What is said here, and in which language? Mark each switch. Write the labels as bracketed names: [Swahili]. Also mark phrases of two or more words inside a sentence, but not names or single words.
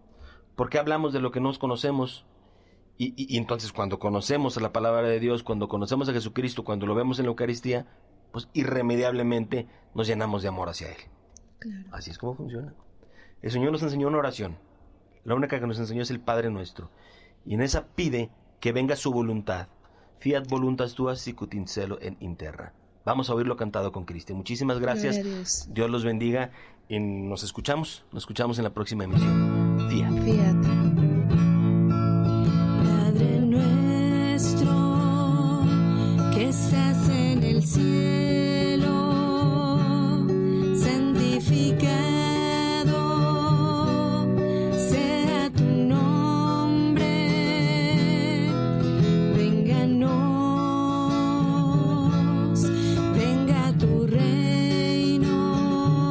[Spanish] ¿Por qué hablamos de lo que nos conocemos? Y entonces cuando conocemos a la palabra de Dios, cuando conocemos a Jesucristo, cuando lo vemos en la Eucaristía, pues irremediablemente nos llenamos de amor hacia Él. Claro. Así es como funciona. El Señor nos enseñó una oración. La única que nos enseñó es el Padre Nuestro. Y en esa pide que venga su voluntad. [Latin] Fiat voluntas tua sicut in cielo et in terra. [Spanish] Vamos a oírlo cantado con Cristo. Muchísimas gracias. Dios los bendiga y nos escuchamos en la próxima emisión. Fiat. Padre nuestro que estás en el cielo, santificado sea tu nombre, venga tu reino,